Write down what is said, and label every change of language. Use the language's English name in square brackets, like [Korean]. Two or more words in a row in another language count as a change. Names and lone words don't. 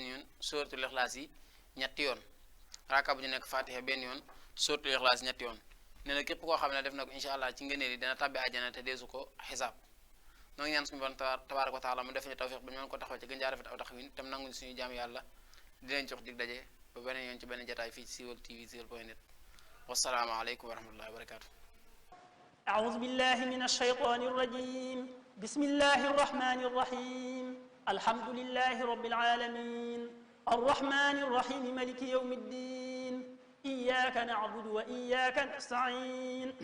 [Wolof] yoon suratul ixlaas yi ñetti yoon raka bu ñu nekk fatiha benn yoon suratul ixlaas ñetti yoon nee na képp koo xam ne def na ko [Arabic] إن شاء الله [Wolof] ci ngëneel yi dana tabbi àjjana te deesu ko xisaab noo ngi ñaan suñu borom [Arabic] تبارك وتعالى [Wolof] mu def ñu tawfiq ba ñu mën ko taxaw ci gën jaa rafet aw taxawin tam nanguñ suñu jaam yàlla di leen jox dig daje ba beneen yoon ci benn jataay fii ci Siweul TV siweul.net [Arabic] والسلام عليكم ورحمة الله وبركاته. أعوذ بالله من الشيطان الرجيم بسم الله الرحمن الرحيم الحمد لله رب العالمين الرحمن الرحيم ملك يوم الدين إياك نعبد وإياك نستعين